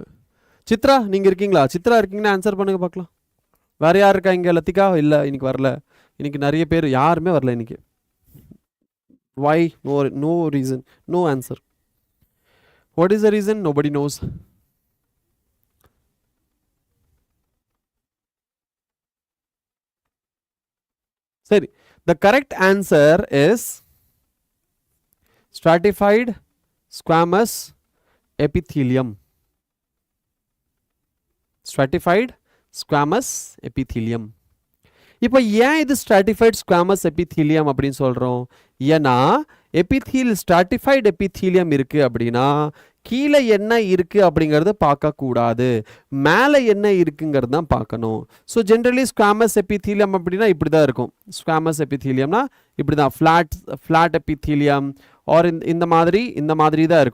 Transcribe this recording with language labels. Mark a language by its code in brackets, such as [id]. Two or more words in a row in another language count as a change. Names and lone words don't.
[ta] சித்ரா நீங்க இருக்கீங்களா? சித்ரா இருக்கீங்கன்னா ஆன்சர் பண்ணுங்க பார்க்கலாம். வேற யார் இருக்கா இங்க? லத்திகா இல்ல, இன்னைக்கு வரல. இன்னைக்கு நிறைய பேர் யாருமே வரல இன்னைக்கு. [en] Why? No reason, no answer. What is the reason? Nobody knows. சரி, the correct answer is stratified squamous epithelium. Stratified squamous epithelium. [ta] இப்போ ஏன் இது [en] stratified squamous epithelium [ta] அப்படின்னு சொல்றோம்? ஏன்னா [en] stratified epithelium [ta] இருக்கு அப்படின்னா கீழே என்ன இருக்கு அப்படிங்கறது பார்க்க கூடாது, மேலே என்ன இருக்குங்கிறது தான் பார்க்கணும். [en] So generally squamous epithelium [ta] அப்படின்னா இப்படி தான் இருக்கும். [en] squamous epithelium னா [ta] இப்படி தான், [en] flat epithelium or [ta] இந்த மாதிரி தான் இருக்கும்.